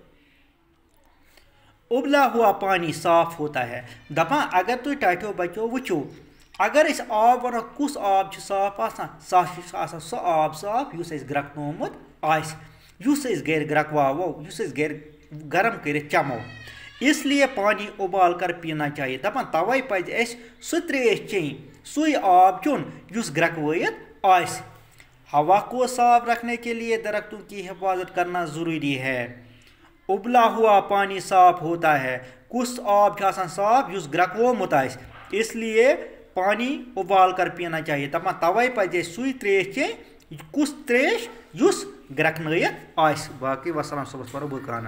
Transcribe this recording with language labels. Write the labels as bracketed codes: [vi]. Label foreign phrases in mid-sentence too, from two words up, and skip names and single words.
[ur] اُبلا ہوا پانی صاف ہوتا ہے [ks] دپان اگر تُہۍ ٹاٹھیو بچو وٕچھو اگر أسۍ آب ونو کُس آب چھُ صاف آسان چھُ آسان سُہ آب صاف یُس اَسہِ گرٛکنومُت آسہِ یُس أسۍ گرِ گرٛکواوو یُس أسۍ گرِ گرم کٔرِتھ چٮ۪مو [ur] اس لیے پانی اُبال کر پینا چاہیے [ks] دپان توے پزِ اَسہِ سُہ تریش چیٚنۍ سُے آب چیوٚن یُس گرٛکوٲیِتھ آسہِ [ur] ہوا کو صاف رکھنے کے لیے درختوں کی حفاظت کرنا ضروری ہے ابلا ہوا پانی صاف ہوتا ہے [ks] کُس آب چھُ آسان صاف یُس گرٛکوومُت آسہِ [ur] اس لیے پانی اُبال کر پینا چاہیے [ks] دپان توے پزِ اَسہِ سُے تریش چیٚنۍ کُس تریش یُس گرٛکنٲیِتھ آسہِ باقٕے وسلام صُبحس پرو بہٕ قرآن